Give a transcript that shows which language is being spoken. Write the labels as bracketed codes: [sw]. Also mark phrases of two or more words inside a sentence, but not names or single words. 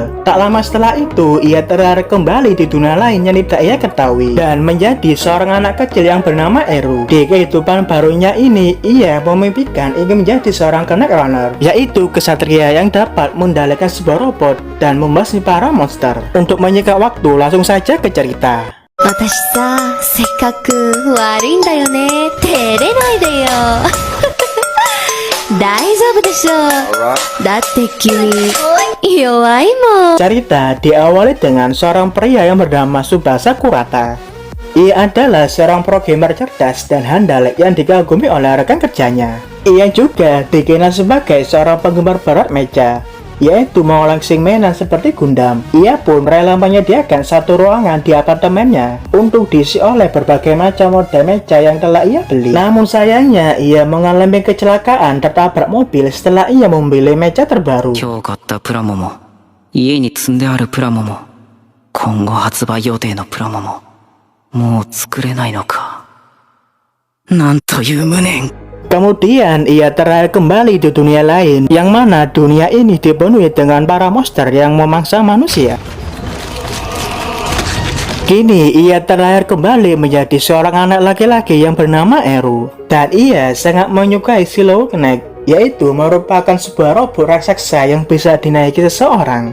[id] Tak lama setelah itu, ia terlahir kembali di dunia lain yang tidak ia ketahui dan menjadi seorang anak kecil yang bernama Eru. Di kehidupan barunya ini, ia memimpikan ingin menjadi seorang Knight Runner, yaitu kesatria yang dapat mengendalikan sebuah robot dan membasmi para monster. Untuk menyingkat waktu, langsung saja ke cerita. [ja] 私さ、せっかく悪いんだよね。照れないでよ。大丈夫でしょう。だって君弱いもん。 [id] Cerita diawali dengan seorang pria yang bernama Tsubasa Kurata. Ia adalah seorang programmer cerdas dan handal yang dikagumi oleh rekan kerjanya. Ia juga dikenal sebagai seorang penggemar berat meja, yaitu mengoleksi mainan seperti Gundam. Ia pun rela menyediakan satu ruangan di apartemennya untuk diisi oleh berbagai macam model meja yang telah ia beli. Namun sayangnya, ia mengalami kecelakaan tertabrak mobil setelah ia membeli meja terbaru. [ja] 今日買ったプラモも家に積んであるプラモも今後発売予定のプラモももう作れないのか。なんという無念。 [id] Kemudian ia terlahir kembali di dunia lain, yang mana dunia ini dipenuhi dengan para monster yang memangsa manusia. Kini ia terlahir kembali menjadi seorang anak laki-laki yang bernama Eru, dan ia sangat menyukai Silhouette Knight, yaitu merupakan sebuah robot raksasa yang bisa dinaiki seseorang.